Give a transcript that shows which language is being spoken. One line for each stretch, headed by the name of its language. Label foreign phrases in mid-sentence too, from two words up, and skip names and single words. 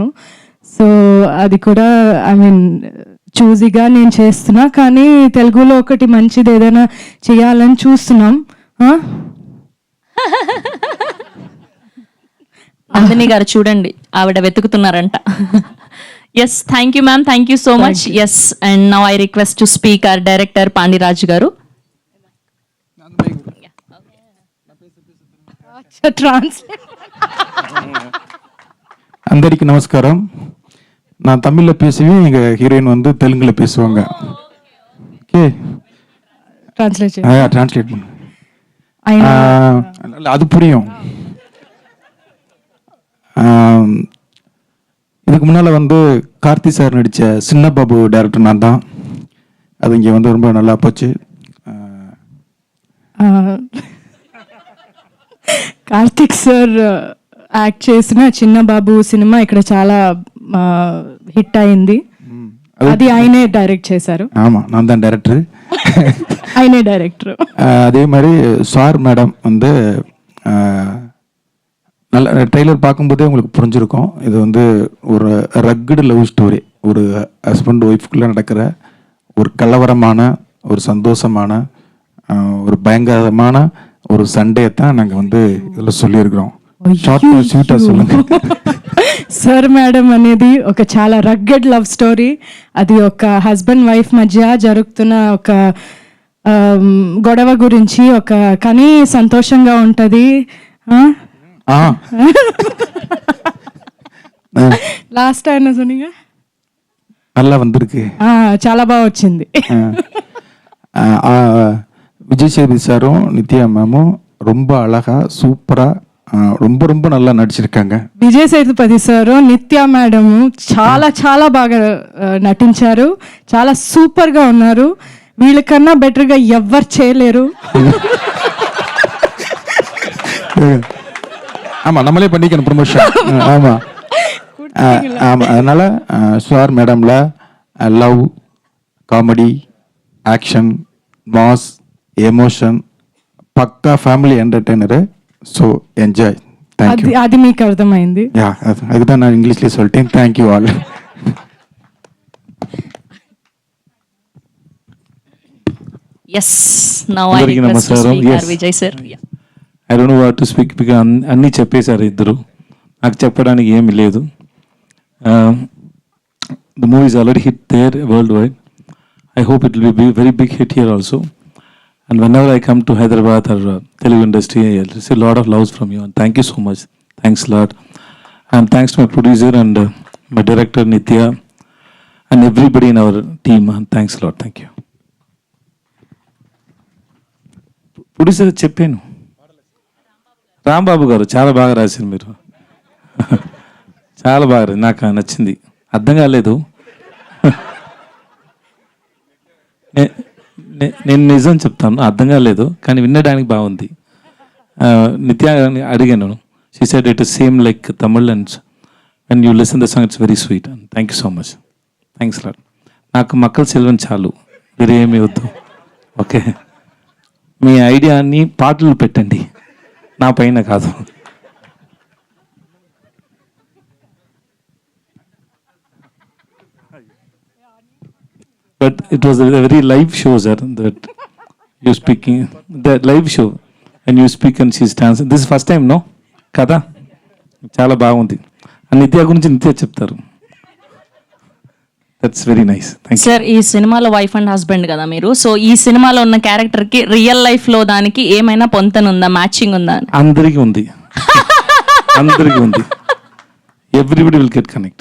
Telugu: సో అది కూడా చూజీగా నేను చేస్తున్నా, కానీ తెలుగులో ఒకటి మంచిది ఏదైనా చేయాలని చూస్తున్నాం. నందిని గారు చూడండి, ఆవిడ వెతుకుతున్నారంట.
English: Yes, thank you ma'am, thank you so much. Yes, and now I request to speak our director పాండిరాజు గారు.
Telugu: అందరికీ நமஸ்காரம்.
Tamil: நான் தமிழில் பேசுவேன், எங்கள் ஹீரோயின் வந்து தெலுங்கில் பேசுவாங்க. ஓகே, டிரான்ஸ்லேட் பண்ணு, அது புரியும். இதுக்கு முன்னால் வந்து கார்த்தி சார் நடித்த சின்ன பாபு டேரக்டர் நான் தான். அது இங்கே வந்து ரொம்ப நல்லா போச்சு.
Telugu: కార్తిక్ సార్ యాక్ట్ చేసిన చిన్న బాబు సినిమా ఇక్కడ చాలా హిట్ అయింది. అది ఆయనే డైరెక్ట్ చేశారు.
Tamil: ஆமாம், நான் தான் டேரக்டர்.
Telugu: ఆయనే డైరెక్టర్.
Tamil: அதே மாதிரி சார் மேடம் வந்து நல்ல ட்ரெய்லர் பார்க்கும்போதே உங்களுக்கு புரிஞ்சிருக்கும். இது வந்து ஒரு
English: rugged love story,
Tamil: ஒரு ஹஸ்பண்ட் ஒய்ஃப்குள்ளே நடக்கிற ஒரு கலவரமான, ஒரு சந்தோஷமான, ஒரு பயங்கரமான ஒரு சண்டையை தான் நாங்கள் வந்து இதில் சொல்லியிருக்கிறோம். ஷார்ட்டாக ஸ்வீட்டாக சொல்லுங்கள்.
Telugu: సార్ మేడం అనేది ఒక చాలా
English: rugged love story.
Telugu: అది ఒక
English: husband wife
Telugu: మధ్య జరుగుతున్న ఒక గొడవ గురించి, ఒక కానీ సంతోషంగా ఉంటుంది. లాస్ట్ అయినా సోనిగా
Tamil: நல்லா வந்திருக்கு,
Telugu: చాలా బాగా వచ్చింది.
Tamil: விஜய் சேதுபதி சாரும் நித்யா மேமும் ரொம்ப அழகா சூப்பரா ரொம்ப ரொம்ப நல்லா நடிச்சிருக்காங்க.
Telugu: విజయ్ సేతుపతి సారు, నిత్య మేడం చాలా చాలా బాగా నటించారు, చాలా సూపర్ గా ఉన్నారు. వీళ్ళకన్నా బెటర్ గా ఎవ్వరు చేయలేరు.
Tamil: ஆமா, நம்மளே பண்ணிக்கணும் ப்ரமோஷன். ஆமா ஆமா, அதனால சார் மேடம்ல
English: love, comedy, action, mass, emotion, పక్కా family entertainer. So enjoy. Thank you.
Telugu: అది మీకు అర్థమైంది. యా,
Tamil: அதுதான் நான் இங்கிலீஷ்ல சொல்லிட்டேன்.
English: thank you all. Yes, now I request to speak our Vijay sir. I don't know what to speak, because
Telugu: అన్నీ చెప్పేశారు ఇద్దరు, నాకు చెప్పడానికి ఏమీ లేదు.
English: The movie is already hit there world wide. I hope it will be very big hit here also. And whenever I come to Hyderabad or Telugu industry, I receive a lot of loves from you, and thank you so much. Thanks a lot. And thanks to my producer and my director Nitya and everybody in our team. And thanks a lot. Thank you. Producer
Telugu: చెప్పాను, రాంబాబు గారు చాలా బాగా రాశారు మీరు. చాలా బాగా, నాకు నచ్చింది. అర్థం కాలేదు, నేను నిజం చెప్తాను, అర్థం కాలేదు, కానీ వినడానికి బాగుంది. నిత్య అడిగాను,
English: She said it is same like Tamil, and when you listen the song it's very sweet. And thank you so much. thanks lot.
Telugu: నాకు మక్కల సెల్వన్ చాలు, వేరే ఏమీ వద్దు. ఓకే, మీ ఐడియాని పాటలు పెట్టండి, నా పైన కాదు.
English: But it was a very live show, sir, that you speaking, the live show, and you speak and she's dancing. This is first time, no?
Telugu: కదా చాలా బాగుంది. నిత్య గురించి నిత్య చెప్తారు.
English: That's very nice. Thank you.
Telugu: సార్ ఈ సినిమాలో
English: wife and husband
Telugu: కదా మీరు, సో ఈ సినిమాలో ఉన్న క్యారెక్టర్ కి
English: real life
Telugu: లో దానికి ఏమైనా పొంతనుందా, మ్యాచింగ్ ఉందా? అందరికీ ఉంది. అందరికీ ఉంది.
English: everybody will get connect.